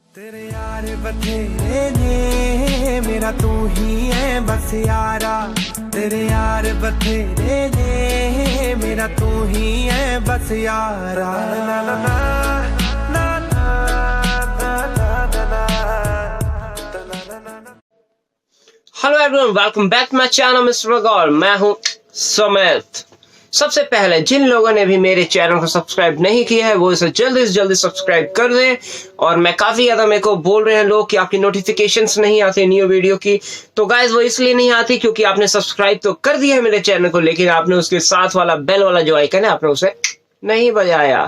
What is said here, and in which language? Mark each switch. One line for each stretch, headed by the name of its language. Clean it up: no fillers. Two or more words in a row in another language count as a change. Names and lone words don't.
Punjabi: ਤੇਰੇ ਯਾਰ ਬਥੇਰੇ ਨੇ ਮੇਰਾ ਤੂੰ ਹੀ ਹੈ ਬਸ ਯਾਰਾ। ਤੇਰੇ ਯਾਰ ਬਥੇਰੇ ਨੇ ਮੇਰਾ ਤੂੰ ਹੀ ਹੈ ਬਸ ਯਾਰਾ। ना ना ना ना ना।
English: Hello everyone, welcome back to my channel Mister Bagga
Hindi: और मैं हूं समेत। सबसे पहले जिन लोगों ने भी मेरे चैनल को सब्सक्राइब नहीं किया है वो इसे जल्दी से जल्दी सब्सक्राइब कर दें। और मैं काफी ज्यादा मेरे को बोल रहे हैं लोग कि आपकी नोटिफिकेशंस नहीं आती
English: new video
Hindi: की, तो गाइज वो इसलिए नहीं आती क्योंकि आपने सब्सक्राइब तो कर दिया है मेरे चैनल को, लेकिन आपने उसके साथ वाला बेल वाला जो आइकन है आपने उसे नहीं बजाया।